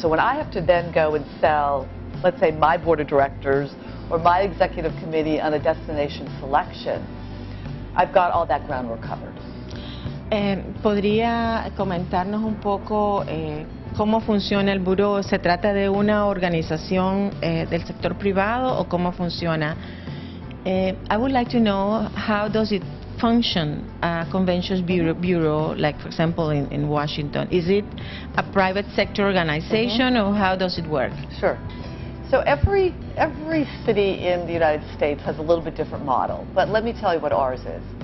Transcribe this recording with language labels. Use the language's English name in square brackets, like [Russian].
[English] So when I have to then go and sell, let's say, my board of directors or my executive committee on a destination selection, I've got all that groundwork covered. [Spanish] ¿Podría comentarnos un poco cómo funciona el buró? ¿Se trata de una organización del sector privado o cómo funciona? [English] I would like to know, how does it function, a conventions bureau, like for example in Washington? Is it a private sector organization or how does it work? Sure. So every city in the United States has a little bit different model, but let me tell you what ours is.